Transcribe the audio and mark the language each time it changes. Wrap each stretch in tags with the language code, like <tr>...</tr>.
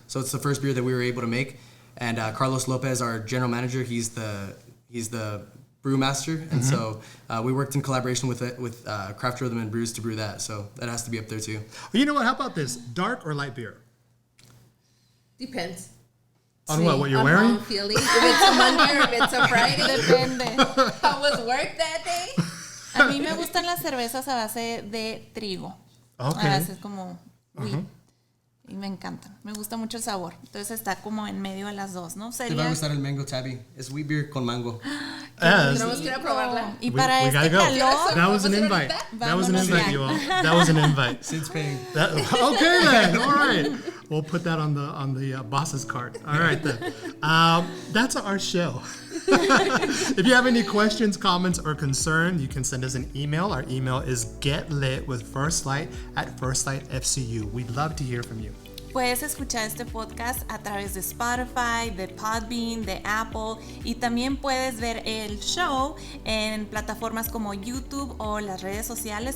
<en>So it's the first beer that we were able to make. And Carlos Lopez, our general manager, he's the brewmaster. And so we worked in collaboration with Craft Rhythm and Brews to brew that. So that has to be up there too. Well, you know what? How about this? Dark or light beer? Depends. On what you're on wearing? how I'm feeling. If it's a Monday or if it's a Friday.</en> <es>Depende.</es> <en>How was work that day?</en> <es>A mí me gustan las cervezas a base de trigo.</es> <en>Okay.</en> <es>A veces como wheat. Y me encantan. Me gusta mucho el sabor. Entonces está como en medio de las dos, ¿no? Te va a gustar el Mango Tabby. Es wheat beer con mango. Tenemos que ir a probarla. Y para</es> <en>gotta</en> <es>este</es> <en>go.</en> <es>calor.</es> <en>That was an invite. That was an invite, you all. That was an invite. Sid's paying. Okay then. All right. We'll put that on the boss's card. All right then. That's our show. If you have any questions, comments, or concern, you can send us an email. Our email is getlitwithfirstlight@firstlightfcu. We'd love to hear from you.</en> <es>Puedes escuchar este podcast a través de Spotify, de Podbean, de Apple, y también puedes ver el show en plataformas como YouTube o las redes sociales.</es>